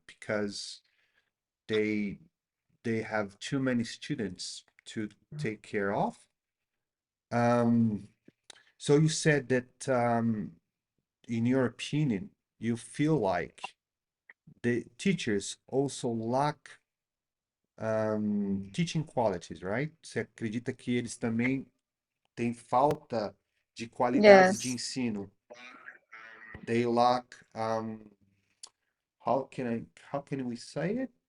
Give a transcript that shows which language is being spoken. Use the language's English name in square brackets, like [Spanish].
[English] Because they have too many students to take care of. So you said that in your opinion, you feel like the teachers also lack teaching qualities, right? [Portuguese] Você acredita que eles também têm falta de qualidades de [English] Yes. [Portuguese] ensino? [English] They lack how can we say it?